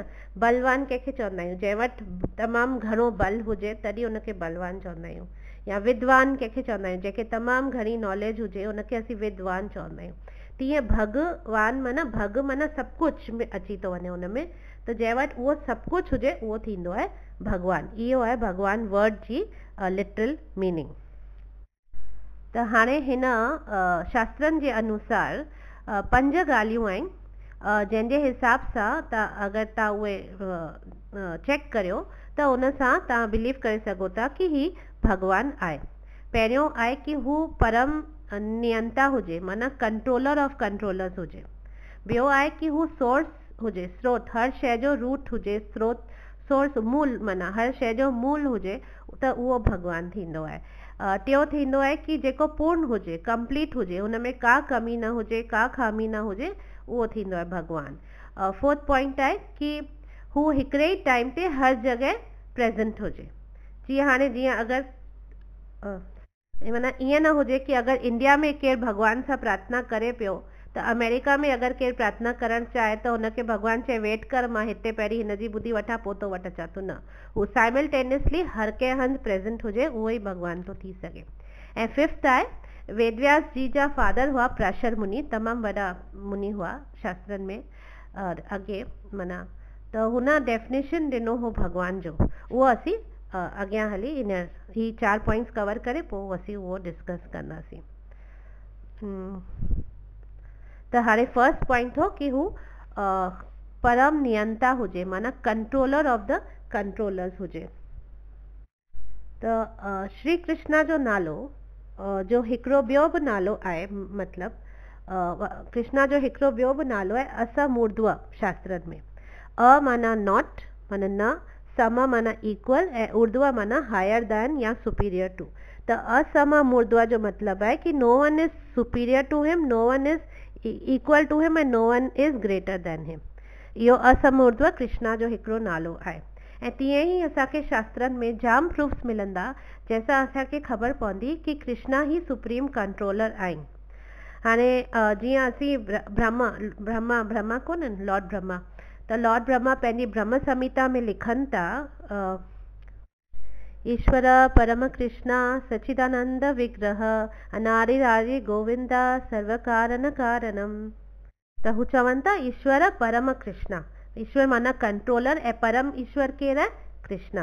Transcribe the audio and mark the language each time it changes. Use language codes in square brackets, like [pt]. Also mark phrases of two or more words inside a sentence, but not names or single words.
[sd] बलवान कंहिंखे चवंदा आहियूं जंहिं वटि तमामु घणो बल हुजे, तॾहिं उनखे बलवान चवंदा आहियूं। या विद्वान कंहिंखे चवंदा आहियूं जंहिंखे तमामु घणी नॉलेज हुजे, उनखे असीं विद्वान चवंदा आहियूं। तीअं भगवान माना भग माना सभु कुझु में अची थो वञे उन में, त जंहिं वटि उहो सभु कुझु हुजे उहो थींदो आहे भगवान। इहो आहे भगवान वर्ड जी [en] literal meaning. [sd] त हाणे हिन शास्त्रनि जे अनुसार 5 ॻाल्हियूं आहिनि जंहिंजे हिसाब सां अगरि तव्हां उहे चेक करियो त उन सां तव्हां बिलीव करे सघो था कि ही भगवान आहे। पहिरियों आहे कि हू परम नियंता हुजे, माना [en] controller of controllers [sd] हुजे। ॿियो आहे कि हू सोर्स हुजे, स्रोत, हर शइ जो रूट हुजे, स्रोत सोर्स मूल, माना हर शइ जो मूल हुजे, त उहो भगवान थींदो आहे। टियों थींदो आहे कि जेको पूर्ण हुजे, कंप्लीट हुजे, हुन में का कमी न हुजे, का खामी न हुजे, उहो थींदो आहे भगवान। 4th पॉइंट आहे कि हू हिकिड़े ई टाइम ते हर जॻह प्रेज़ेंट हुजे। जीअं अगरि माना ईअं न हुजे कि अगरि इंडिया में केरु भगवान सां प्रार्थना करे पियो, त अमेरिका में अगरि केरु प्रार्थना करणु चाहे त हुनखे भगवान चए वेट कर, मां हिते पहिरीं हिन जी ॿुधी वठां पोइ तो वटि अचां थो। न, हू साइमल्टेनियसली हर कंहिं हंधि प्रेज़ेंट हुजे, उहो ई भगवान थो थी सघे। ऐं 5th आहे वेदव्यास जी जा फादर हुआ पराशर मुनि, तमामु वॾा मुनि हुआ शास्त्रनि में अॻे माना, त हुन डेफिनेशन ॾिनो हो भगवान जो। उहो असीं अॻियां हली ही 4 पॉइंट्स कवर करे पोइ असीं उहो डिस्कस कंदासीं। त हाणे [en] first point [sd] हो कि हू परम नियंता हुजे, माना [en] controller of the controllers [sd] हुजे। त श्री कृष्णा जो नालो जो हिकिड़ो ॿियो बि नालो आहे, मतिलबु कृष्णा जो हिकिड़ो ॿियो बि नालो आहे असमूर्ध्व शास्त्रनि में। अ माना नॉट माना न, सम माना इक्वल, ऐं ऊर्ध्व माना [en] higher than [sd] या [en] superior to. [sd] त असमूर्ध्व जो मतिलबु आहे कि [en] no one is superior to him, no one is equal to him, and no one is greater than him. [sd] इहो असमूर्ध्व कृष्णा जो हिकिड़ो नालो आहे। ऐं तीअं ई असांखे शास्त्रनि में जाम प्रूफ्स मिलंदा जंहिंसां असांखे ख़बर पवंदी कि कृष्णा ही [en] supreme controller [sd] आहिनि। हाणे जीअं असीं ब्रह्मा कोन, लॉर्ड ब्रह्मा, त लॉर्ड ब्रह्मा पंहिंजी ब्रह्म संहिता में लिखनि था, [sa] ईश्वर परम कृष्णा सच्चिदानंद विग्रह अनादिरादि गोविंदा सर्व कारण कारणम। [sd] त हू चवनि था [sa] ईश्वर परम कृष्णा, [sd] ईश्वर माना कंट्रोलर, ऐं परम ईश्वर केरु आहे? कृष्णा।